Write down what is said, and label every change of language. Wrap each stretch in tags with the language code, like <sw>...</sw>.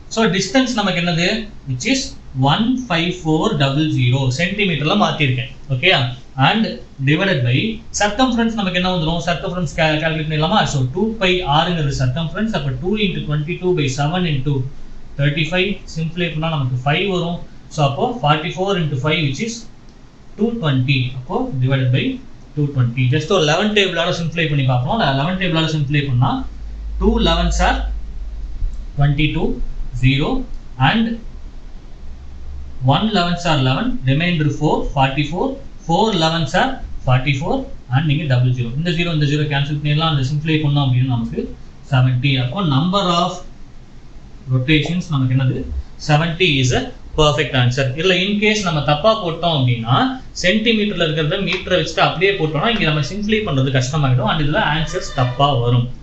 <ta>So distance நமக்கு என்னது,</ta> <en>which is 15400</en> <ta>சென்டிமீட்டர்ல மாத்திருக்கேன். Okay, and divided by circumference நமக்கு என்ன வந்துடும், சர்க்கம்ஃபரன்ஸ் கால்குலேட் பண்ணிடலாமா. So 2πrங்கிறது circumference. அப்போ 2 into 22/7 into 35 சிம்பிளை பண்ணால் நமக்கு 5 வரும்.</ta> <en>so</en> <ta>அப்போ</ta> <en>44 into 5 which is 220.</en> <ta>அப்போ</ta> <en>Divided by 220.</en> <ta>ஜஸ்ட் ஒரு 11 டேபிளால சிம்பிளை பண்ணி பார்ப்போம். 11 டேபிளால சிம்பிளை பண்ணா</ta> <en>2 11s are 22 0 and 1 11s are 11, remainder 4 44, 4 11s are 44 and</en> <ta>நீங்க</ta> <en>00.</en> <ta>இந்த 0 இந்த 0 கேன்சல் பண்ணிடலாம். அந்த சிம்பிளை பண்ணோம் அப்படின்னா நமக்கு 70. அப்போ நம்பர் ஆஃப் ரொட்டேஷன்ஸ் நமக்கு என்னது</ta> <en>70 is a perfect answer.</en> <ta>இல்ல இன்கேஸ் நம்ம தப்பா போட்டோம் அப்படின்னா சென்டிமீட்டர்ல இருக்கிறத மீட்டரை வச்சுட்டு அப்படியே போட்டோம்னா இங்க நம்ம சிம்பிளை பண்றது கஷ்டமாயிடும் அண்ட் இதுல ஆன்சர்ஸ் தப்பா வரும்.</ta>